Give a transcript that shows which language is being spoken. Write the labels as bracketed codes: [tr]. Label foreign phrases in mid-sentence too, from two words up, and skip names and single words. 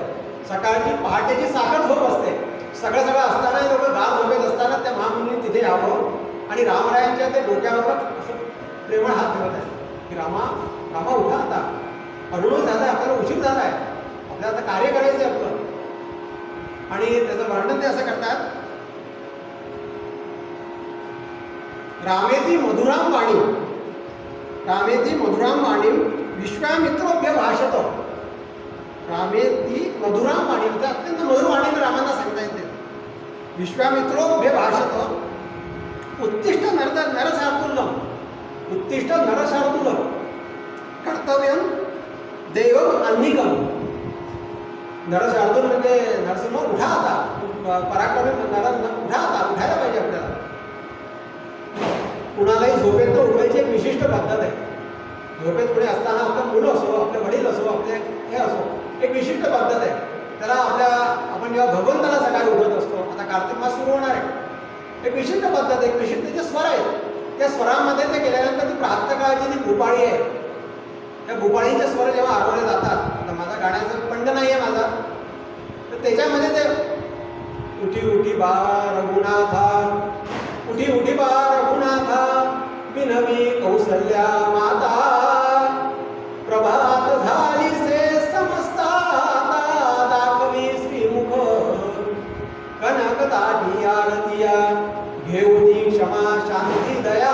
[mr] सकाळची पहाटेची साखर झोप असते. सगळं असताना लोक गाव झोपेत असताना त्या महामुनी तिथे यावं आणि रामरायांच्या ते डोक्यावर असं प्रेमळ हात ठेवत आहे की रामा उठा, आता अरुणोदय झाला आहे, आपल्याला उशीर झाला आहे, आपल्याला आता कार्य करायचं आहे आपलं. आणि त्याचं वर्णन ते असं करतात, [sa] रामेती मधुराम वाणी विश्वामित्रोभ्य भाषत. रामेती मधुराम वाणी [mr] म्हणजे अत्यंत मधुर वाणीने रामांना सांगता येते. [sa] विश्वामित्रोभ्य भाषत उत्तिष्ठ नरशार्दूलम कर्तव्यम देवम अन्निकम. [mr] नरशार्दूल म्हणजे नरसिंह, उठा आता, पराक्रमी उठा आता, उठायला पाहिजे आपल्याला. झोपेत उठवायची एक विशिष्ट पद्धत आहे. झोपेत पुढे असताना आपलं मुलं असो, आपले वडील असो, आपले हे असो, एक विशिष्ट पद्धत आहे. त्याला आपण जेव्हा भगवंताला सकाळी उठवत असतो, आता कार्तिक मास सुरू होणार आहे, एक विशिष्ट पद्धत, एक विशिष्ट त्याचे स्वर आहेत. त्या स्वरामध्ये ते केल्यानंतर ती प्रातःकाळची जी भूपाळी आहे, त्या भूपाळीचे स्वर जेव्हा आढळले जातात, आता माझा गाण्याचा पंड नाही आहे माझा, तर त्याच्यामध्ये ते उठी उठी बा रघुनाथा, उठी उठी बा रघुनाथा, विनवी कौसल्या माता, प्रभात झाली से समस्ता, दाखवी श्रीमुख, कनक दाटी आरतिया, घेऊनी क्षमा शांती दया,